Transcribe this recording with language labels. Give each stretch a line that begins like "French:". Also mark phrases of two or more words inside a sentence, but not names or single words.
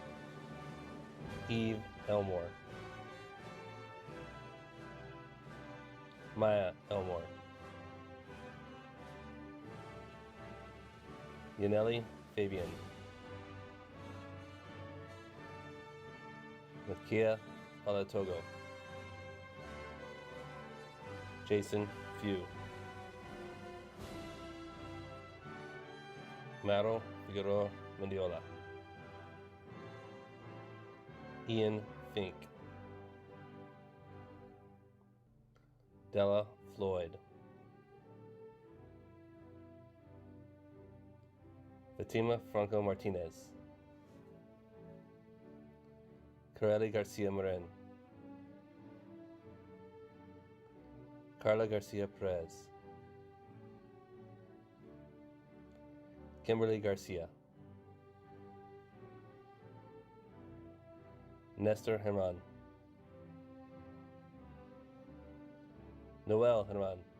English: Eve Elmore, Maya Elmore, Yaneli Fabian, Makia Alatogo, Jason Few, Maro Figueroa Mendiola, Ian Fink, Della Floyd, Fatima Franco Martinez, Corelli Garcia Morin, Carla Garcia Perez, Kimberly Garcia, Nestor Herman, Noel Herman,